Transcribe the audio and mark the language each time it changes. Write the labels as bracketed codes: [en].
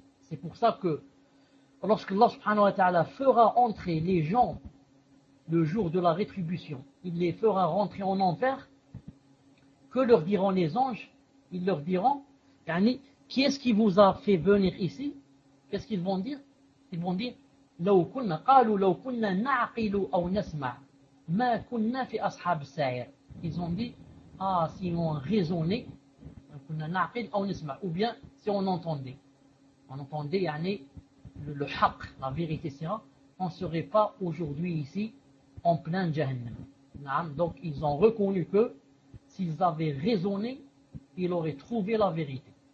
[fr] C'est pour ça que lorsque Allah subhanahu wa ta'ala fera entrer les gens le jour de la rétribution, il les fera rentrer en enfer, que leur diront les anges ? Ils leur diront, yani, qui est-ce qui vous a fait venir ici ? Qu'est-ce qu'ils vont dire ? Ils vont dire, [ar] لو كنا قالوا لو كنا نعقل أو نسمع ما كنا في أصحاب السعير. [fr] Ils ont dit, ah, si on raisonnait, [ar] كنا نعقل أو نسمع, [fr] ou bien si on entendait. On entendait, yani, le haq, la vérité, sera, on ne serait pas aujourd'hui ici en plein Jahannam. Donc ils ont reconnu que s'ils avaient raisonné, ils auraient trouvé la vérité.